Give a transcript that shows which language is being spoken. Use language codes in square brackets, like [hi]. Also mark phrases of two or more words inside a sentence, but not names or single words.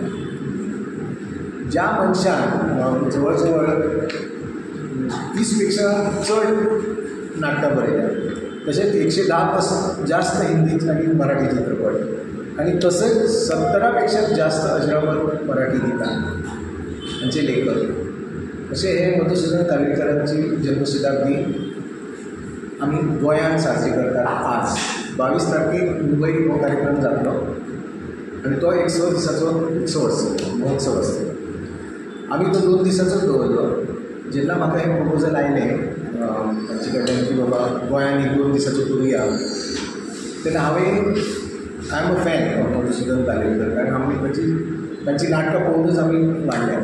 [kok] ज्या मनशान जवळजवळ 30पेक्षा चढ नाटकां बरयल्या, तसेच 110 जास्त हिंदी आणि मराठी चित्रपट आणि तसेच 70पेक्षा जास्त अजरामर मराठी गीतां यांचे लेखक. असे हे मधुसूदन कालेलकरांची जन्मशताब्दी आम्ही गोंयांत साजरी करतात. आज 22 तारखेक मुंबईत हो कार्यक्रम जातलो आणि तो एक 100 दिसाचो उत्सव आसतो, महोत्सव आसतो. आम्ही तो 2 दिसाचोच दवरलो. जेन्ना म्हाका एक प्रपोजल आयलें तांचे कडल्यान की बाबा गोंयांत एक 2 दिसाचो करुया, तेन्ना हांवें [en] I am a fan of Madhusudan Kalelkar, [kok] कारण आमी तांची नाटकां पळोवनूच आमी वाडल्या.